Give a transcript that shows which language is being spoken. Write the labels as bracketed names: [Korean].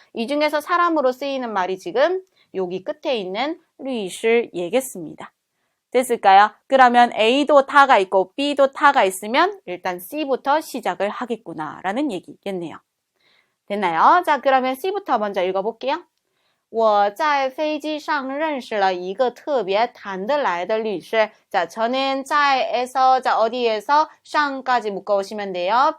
[Korean] 이 중에서 사람으로 쓰이는 말이 지금 여기 끝에 있는 律师얘겠습니다. 됐을까요? 그러면 A도 타가 있고 B도 타가 있으면 일단 C부터 시작을 하겠구나 라는 얘기겠네요. 됐나요? 자, 그러면 C부터 먼저 읽어볼게요. [Chinese] 我在飞机上认识了一个特别谈得来的律师. [Korean] 자, 저는 在에서, 자, 어디에서, 上까지 묶어오시면 돼요.